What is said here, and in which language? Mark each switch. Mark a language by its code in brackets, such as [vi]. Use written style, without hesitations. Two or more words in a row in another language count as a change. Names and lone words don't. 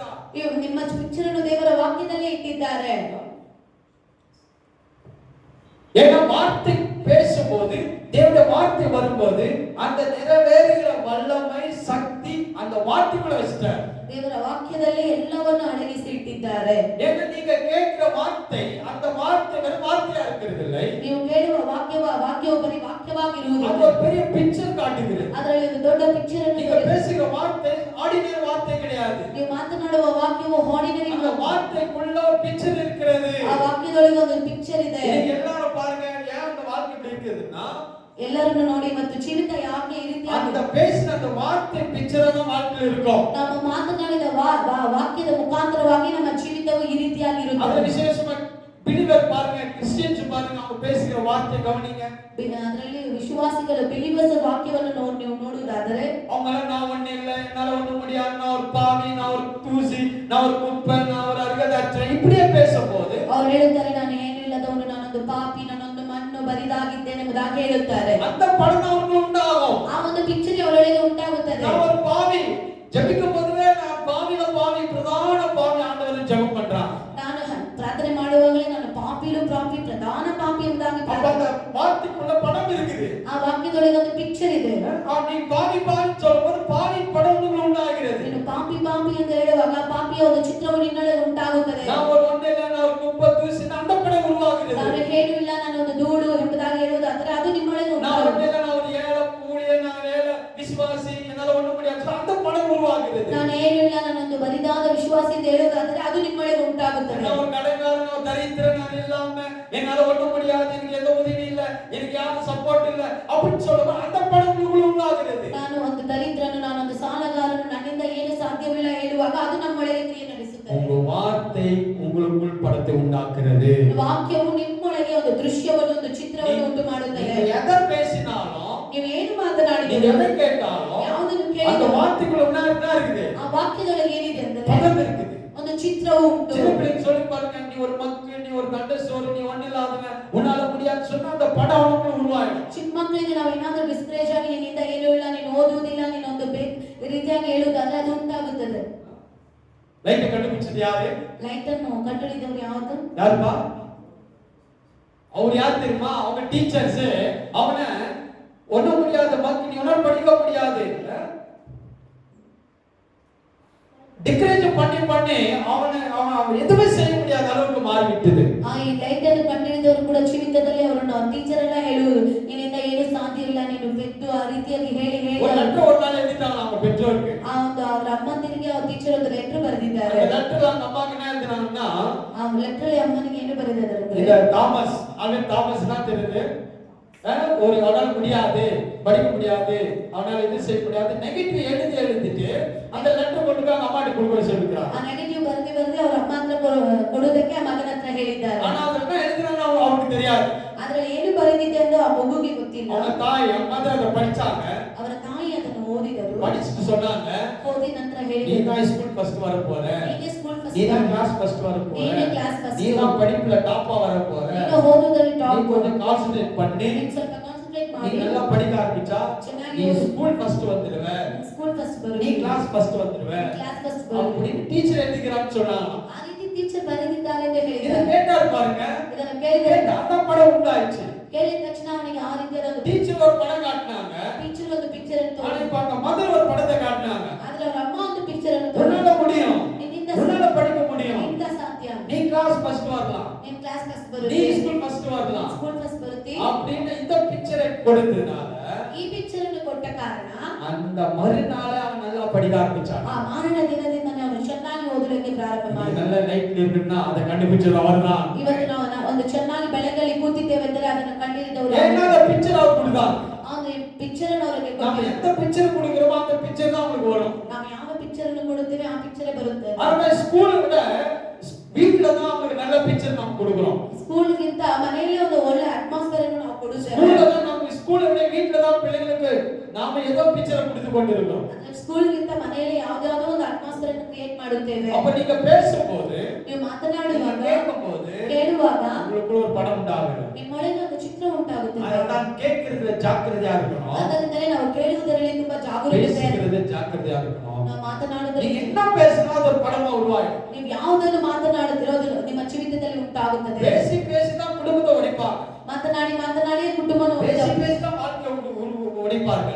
[kn] ನಿಮ್ಮ ಪಿಕ್ಚರ್ ಅನ್ನು ದೇವರ ವಾಕ್ಯದಲ್ಲಿ ಇಟ್ಟಿದ್ದಾರೆ. [ta] ஏன்னா வார்த்தை பேசும்போது தேவனுடைய வார்த்தை வரும்போது அந்த நிறைவேறுகிற வல்லமை சக்தி அந்த வார்த்தைக்குள்ள வச்சிட்டார். [kn] ದೇವರ ವಾಕ್ಯದಲ್ಲಿ ಎಲ್ಲವನ್ನು ಅಡಗಿಸಿ ಇಟ್ಟಿದ್ದಾರೆ. [ta] ஏன்னா நீங்க கேட்கிற வார்த்தை அந்த வார்த்தை வெறும் வார்த்தையா இருக்கிறது இல்லை. [kn] ನೀವು ಕೇಳುವ ವಾಕ್ಯವು ಬರೀ ವಾಕ್ಯವಾಗಿರುವುದಿಲ್ಲ. [ta] ಅದು ஒரு பெரிய பிக்சர் காட்டுகிறது. [kn] ಅದರಲ್ಲಿ ಒಂದು ದೊಡ್ಡ ಪಿಕ್ಚರ್ ಅನ್ನು [ta] நீங்க பேசுகிற வார்த்தை ஆர்டினரி வார்த்தை கிடையாது. [kn] ನೀವು ಮಾತನಾಡುವ ವಾಕ್ಯವು ಆರ್ಡಿನರಿ [ta] அந்த வார்த்தைக்குள்ள ஒரு பிக்சர் இருக்கிறது. [kn] ಆ ವಾಕ್ಯದೊಳಗೆ ಒಂದು ಪಿಕ್ಚರ್ ಇದೆ. [ta] நீங்க எல்லாரும் பாருங்க ஏன் அந்த வார்த்தை இப்படி இருக்குதுன்னா [kn] ಎಲ್ಲರನ್ನು ನೋಡಿ ಮತ್ತು ಜೀವಿತ ಯಾಕೆ ಈ ರೀತಿ [ta] அந்த பேசின அந்த வார்த்தை பிக்சர் தான் வாழ்க்கையில் இருக்கும். [kn] ನಾವು ಮಾತನಾಡಿದ ವಾಕ್ಯದ ಮುಖಾಂತರವಾಗಿ ನಮ್ಮ ಜೀವಿತವು ಈ ರೀತಿಯಾಗಿರುತ್ತದೆ. ಅದರ ವಿಶೇಷವಾಗಿ [ta] ಬಿಲಿವರ್ பாருங்க ಕ್ರಿಶ್ಚಿಯನ್ಸ್ பாருங்க அவங்க பேசுகிற வார்த்தை கவனிங்க. [kn] ಅದರಲ್ಲಿ ವಿಶ್ವಾಸಿಗಳು ಬಿಲಿವರ್ಸ್ ವಾಕ್ಯವನ್ನು ನೀವು ನೋಡುವುದಾದರೆ [ta] அவங்க நான் ஒண்ணே இல்ல என்னால ஒண்ணு முடியாது நான் ஒரு பாவி நான் ஒரு தூசி நான் ஒரு குப்பை நான் ஒரு அர்ஹதற்ற இப்படியே பேசும்போது [kn] ಅವರು ಹೇಳುತ್ತಾರೆ ನಾನು ಏನು ಇಲ್ಲದವನು ನಾನೊಂದು ಪಾಪಿ ನಾನೊಂದು ಮಣ್ಣು ಬರಿದಾಗಿದ್ದೇನೆ ಎಂಬುದಾಗಿ ಹೇಳುತ್ತಾರೆ. [ta] அந்த படம் அவங்களுக்கு உண்டாகும். [kn] ಆ ಒಂದು ಪಿಕ್ಚರ್ ಅವರೊಳಗೆ ಉಂಟಾಗುತ್ತದೆ. [ta] நான் ஒரு பாவி ஜெபிக்கும் போதுவே நான் பாவில பாவி பிரதான பாவி ஆண்டவரை ஜெபம் பண்றான். [kn] ನಾನು ಪ್ರಾರ್ಥನೆ ಮಾಡುವಾಗಲೇ ನಾನು ಪಾಪಿ ಪ್ರಧಾನ ಪಾಪಿ ಎಂಬುದಾಗಿ [ta] அந்த வார்த்தைக்குள்ள படம் இருக்குது. [kn] ಆ ವಾಕ್ಯದೊಳಗೆ ಒಂದು ಪಿಕ್ಚರ್ ಇದೆ. [ta] நீ பாவி பாவி சொல்லும்போது பாவி படம் உங்களுக்கு உண்டாகிறது. [kn] ನೀನು ಪಾಪಿ ಎಂದು ಹೇಳುವಾಗ ಪಾಪಿಯ ಒಂದು ಚಿತ್ರವು ನಿನ್ನೊಳಗೆ ಉಂಟಾಗುತ್ತದೆ. [ta] நான் ஒரு ஒண்ணே இல்ல நான் ஒரு குப்பை தூசி அந்த படம் உருவாகிறது. [kn] ನಾನು ಏನು ಇಲ್ಲ ನಾನು ಒಂದು ಧೂಳು ಎಂಬುದಾಗಿ ಹೇಳುವುದಾದರೆ ಅದು ನಿಮ್ಮೊಳಗೆ [ta] நான் ஒண்ணே [kn] ಉಂಟಾಗುತ್ತದೆ. [ta] இல்ல நான் ஒரு ஏழை ஊழிய நான் ஏழை விசுவாசி என்னால ஒண்ணு முடியாது அந்த படம் உருவாகிறது. [kn] ನಾನು ಏನು ಇಲ್ಲ ನಾನೊಂದು ಬರಿದಾದ ವಿಶ್ವಾಸಿ ಎಂದು ಹೇಳುವುದಾದರೆ ಅದು ನಿಮ್ಮೊಳಗೆ ಉಂಟಾಗುತ್ತದೆ. [ta] நான் ஒரு கடைக்காரன் நான் தரித்திரன் நான் இல்லாம என்னால ஒண்ணு முடியாது எனக்கு எந்த உதவி இல்ல எனக்கு யாரும் சப்போர்ட் இல்ல அப்படி சொல்லும்போது அந்த படம் உங்களுக்கு உருவாகிறது. [kn] ನಾನು ಒಂದು ದರಿದ್ರನು ನಾನೊಂದು ಸಾಲಗಾರನು ನನ್ನಿಂದ ಏನು ಸಾಧ್ಯವಿಲ್ಲ ಹೇಳುವಾಗ ಅದು ನಮ್ಮೊಳಗೆ ಕ್ರಿಯೆ ನಡೆಸುತ್ತದೆ. [ta] உங்க வார்த்தை உங்களுக்குள் படத்தை உண்டாக்குறது. [kn] ವಾಕ್ಯವು ನಿಮ್ಮೊಳಗೆ ಒಂದು ದೃಶ್ಯವನ್ನು ಒಂದು ಚಿತ್ರವನ್ನು ಉಂಟು ಮಾಡುತ್ತದೆ. [ta] நீங்க எதை பேசினாலும் [kn] ನೀವು ಏನು [ta] நீங்க [kn] ಮಾತನಾಡಿದರೂ [ta] எதை கேட்டாலும் [kn] ಯಾವುದನ್ನು [ta] அந்த [kn] ಕೇಳಿದರೂ [ta] வார்த்தைக்குள்ள என்ன இருக்குது [kn] ಆ ವಾಕ್ಯದೊಳಗೆ ಏನಿದೆ ಅಂದರೆ [ta] படம் இருக்குது. [kn] ಒಂದು ಚಿತ್ರವು ಉಂಟು. [ta] சின்ன பிள்ளைங்க சொல்லி பாருங்க நீ ஒரு மக்கு நீ ஒரு கண்டசோறு நீ ஒண்ணு இல்லாதவன் உன்னால முடியாது சொன்னா அந்த படம் அவனுக்குள்ள உருவாயிடும். [kn] ಚಿಕ್ಕ ಮಕ್ಕಳಿಗೆ ನಾವು ಏನಾದರೂ ಡಿಸ್ಕರೇಜ್ ಆಗಿ ನಿನ್ನಿಂದ ಏನು ಇಲ್ಲ ನೀನು ಓದುವುದಿಲ್ಲ ನೀನು ಒಂದು ರೀತಿಯಾಗಿ ಹೇಳುವುದಾದ್ರೆ ಅದು ಉಂಟಾಗುತ್ತದೆ. [ta] லைட் கண்டுபிடிச்சது யாரு? [kn] ಲೈಟ್ ಅನ್ನು ಕಂಡುಹಿಡಿದವರು ಯಾವುದು? [ta] யாருப்பா? அவர் யார் தெரியுமா? அவங்க டீச்சர்ஸ் அவனை ஒண்ணு முடியாத மக்கு நீ ஒன்னும் படிக்க முடியாது டிக்ரேஜ் பண்ணி அவன் எதுவுமே செய்ய முடியாத அளவுக்கு மாறிவிட்டது. [kn] ಈ ಲೈಟ್ ಅನ್ನು ಕಂಡುಹಿಡಿದವರು ಕೂಡ ಜೀವಿತದಲ್ಲಿ ಅವರನ್ನು ಟೀಚರ್ ಎಲ್ಲ ಹೇಳುವುದು ನಿನ್ನಿಂದ ಏನು ಸಾಧ್ಯ ಇಲ್ಲ ನೀನು ಬೆದ್ದು ಆ ರೀತಿಯಾಗಿ ಹೇಳಿ [ta] ஒரு லெட்டர் ஒரு நாள் எழுதிட்டாங்க அவங்க பெற்றோருக்கு. [kn] ಆ ಒಂದು ಅವರ ಅಮ್ಮನಿಗೆ ಆ ಟೀಚರ್ ಒಂದು ಲೆಟರ್ ಬರೆದಿದ್ದಾರೆ. [ta] அந்த லெட்டர்ல அந்த அம்மாக்கு என்ன எழுதினாங்கன்னா [kn] ಆ ಲೆಟರ್ ಅಮ್ಮನಿಗೆ ಏನು ಬರೆದಿದ್ದಾರೆ ಅಂದ್ರೆ [ta] இந்த தாமஸ் அவன் தாமஸ்னா தெரியுது ஒரு அவனால முடியாது படிக்க முடியாது அவனால இது செய்ய முடியாது நெகட்டிவ் எழுதிட்டு அந்த லெட்டர் கொண்டு போய் அம்மாட்ட கொடுக்க சொல்லிக்கிறாங்க. [kn] ಆ ನೆಗೆಟಿವ್ ಬರೆದಿ ಅವರ ಅಮ್ಮ ಹತ್ರ ಕೊಡೋದಕ್ಕೆ ಮಗನ ಹತ್ರ ಹೇಳಿದ್ದಾರೆ. [ta] ஆனா ಅದನ್ನ எழுதுறாங்க அவருக்கு தெரியாது. [kn] ಆದ್ರೆ ಏನು ಬರೆದಿದೆ ಎಂದು ಆ ಮಗುಗೆ ಗೊತ್ತಿಲ್ಲ. ಅವನ ತಾಯಿ ಅಮ್ಮ ಅದನ್ನ படிச்சாங்க. ಅವರ ತಾಯಿ ಅದನ್ನು ಓದಿದರು. [ta] படிச்சிட்டு சொன்னாங்க [kn] ಓದಿ ನಂತರ [ta] நீ [kn] ಹೇಳಿದರು [ta] தான் [en] school first [ta] வர போற [kn] ನೀನೇ [en] school first [ta] நீ தான் [en] class first [ta] வர போற [kn] ನೀನೇ [en] class first [ta] நீ தான் படிப்புல டாப்பா வர போற [kn] ನೀನು ಓದುವುದರಲ್ಲಿ [ta] நீ [kn] ಟಾಪ್ [ta] கொஞ்சம் கான்சಂಟ್ರೇட் பண்ணி [kn] ನೀನು ಸ್ವಲ್ಪ ಕಾನ್ಸಂಟ್ರೇಟ್ [ta] நீ [kn] ಮಾಡಿ [ta] நல்லா படிக்க ஆரம்பிச்சா [kn] ಚೆನ್ನಾಗಿ [ta] நீ [en] school first [ta] வந்துடுவ [en] school first [kn] ಬರು [ta] நீ [en] class first [ta] வந்துடுவ [en] class first [kn] ಬರು [ta] அப்படி டீச்சர் எழுதிக்கிறான்னு சொன்னாங்க. [kn] ಆ ರೀತಿ ಟೀಚರ್ ಬರೆದಿದ್ದಾರೆ ಎಂದು [ta] இத [kn] ಹೇಳಿದ್ದಾರೆ. [ta] கேட்டாரு பாருங்க [kn] ಇದನ್ನು ಕೇಳಿದರೆ [ta] அந்த படம் உண்டாயிடுச்சு. [kn] ಕೇಳಿದ ತಕ್ಷಣ ಅವನಿಗೆ ಆ ರೀತಿಯಾದ ಒಂದು [ta] டீச்சர் ஒரு படம் காட்டினாங்க. [kn] ಟೀಚರ್ ಒಂದು ಪಿಕ್ಚರ್ ಅನ್ನು [ta] ஆனா [kn] ತೋರಿಸಿದರು. [ta] இப்ப அந்த மதர் ஒரு படத்தை காட்டினாங்க. [kn] ಆದ್ರೆ ಅವರ ಅಮ್ಮ ಒಂದು ಪಿಕ್ಚರ್ ಅನ್ನು [ta] உன்னால [kn] ತೋರಿಸಿದರು. [ta] முடியும் [kn] ನಿನ್ನಿಂದ [ta] உன்னால படிக்க முடியும் [kn] ನಿನ್ನಿಂದ ಸಾಧ್ಯ [ta] நீ [en] class first [ta] வரலாம் [kn] ನೀನು [en] class first [ta] நீ [kn] ಬರುತ್ತಿ [en] school first [ta] வரலாம் [en] school first [kn] ಬರುತ್ತಿ [ta] அப்படின்னு இந்த பிக்சரை கொடுத்ததுனால [kn] ಈ ಪಿಕ್ಚರ್ ಅನ್ನು ಕೊಟ್ಟ ಕಾರಣ [ta] அந்த மறுநாளே அவன் நல்லா படிக்க ஆரம்பிச்சான். [kn] ಆ ಮಾರಣ ದಿನದಿಂದನೇ ಅವನು ಚೆನ್ನಾಗಿ ಓದಲಿಕ್ಕೆ ಪ್ರಾರಂಭ ಮಾಡಿದ. [ta] நல்ல லைட் இருக்குன்னா அதை கண்டுபிடிச்சது அவர்தான். [kn] ಇವತ್ತು ನಾವು ಒಂದು ಚೆನ್ನಾಗಿ ಬೆಳಗಲ್ಲಿ ಕೂತಿದ್ದೇವೆ ಅಂದರೆ ಅದನ್ನು ಕಂಡಿದ್ದವರು [ta] ஏன்னா அந்த பிக்சர் அவர் கொடுத்தான். [kn] ಅಂದ್ರೆ ಪಿಕ್ಚರ್ ಅನ್ನು ಅವರಿಗೆ [ta] நாம [kn] ಕೊಟ್ಟಿದ್ದಾರೆ. [ta] எந்த பிக்சர் கொடுக்கிறோமோ அந்த பிக்சர் தான் உங்களுக்கு வரும். [kn] ನಾವು ಯಾವ ಪಿಕ್ಚರ್ ಅನ್ನು ಕೊಡುತ್ತೇವೆ ಆ ಪಿಕ್ಚರೇ ಬರುತ್ತೆ. [ta] ஆனா ஸ்கூலை விட வீட்ல தான் அவங்களுக்கு நல்ல பிக்சர் நாம கொடுக்கிறோம். [kn] ಸ್ಕೂಲ್ಗಿಂತ ಮನೆಯಲ್ಲಿ ಒಂದು ಒಳ್ಳೆ ಅಟ್ಮಾಸ್ಫಿಯರ್ ಅನ್ನು ನಾವು ಕೊಡುತ್ತೇವೆ. [ta] ஸ்கூல்ல தான் நம்ம ஸ்கூலை விட வீட்ல தான் பிள்ளைகளுக்கு நாம ஏதோ பிக்சரை கொடுத்து கொண்டிருக்கிறோம். [kn] ಸ್ಕೂಲ್ಗಿಂತ ಮನೆಯಲ್ಲಿ ಯಾವುದಾದರೂ ಒಂದು ಅಟ್ಮಾಸ್ಫಿಯರ್ ಅನ್ನು ಕ್ರಿಯೇಟ್ ಮಾಡುತ್ತೇವೆ. [ta] அப்ப நீங்க பேசும்போது [kn] ನೀವು ಮಾತನಾಡುವಾಗ [ta] கேட்கும்போது [kn] ಕೇಳುವಾಗ [ta] உங்களுக்கு ஒரு படம் உண்டாகும். [kn] ನಿಮ್ಮೊಳಗೆ ಒಂದು ಚಿತ್ರ ಉಂಟಾಗುತ್ತದೆ. [ta] அதனால கேட்கிறதுல ஜாக்கிரதையா இருக்கணும். [kn] ಅದರಿಂದಲೇ ನಾವು ಕೇಳುವುದರಲ್ಲಿ ತುಂಬಾ ಜಾಗರೂಕತೆ [ta] பேசுகிறது ஜாக்கிரதையா இருக்கணும். [kn] ನಾವು ಮಾತನಾಡುವುದರಲ್ಲಿ [ta] நீங்க என்ன பேசினா அது ஒரு படமா உருவாயிடும். [kn] ನೀವು ಯಾವುದನ್ನು ಮಾತನಾಡುತ್ತೀರೋ ಅದು ನಿಮ್ಮ ಜೀವಿತದಲ್ಲಿ ಉಂಟಾಗುತ್ತದೆ. [ta] பேசி பேசி தான் குடும்பத்தை உடைப்பாங்க. [kn] ಮಾತನಾಡಿ ಮಾತನಾಡಿಯೇ ಕುಟುಂಬವನ್ನು [ta] பேசி பேசி தான் வாழ்க்கையை உடைப்பார்கள்.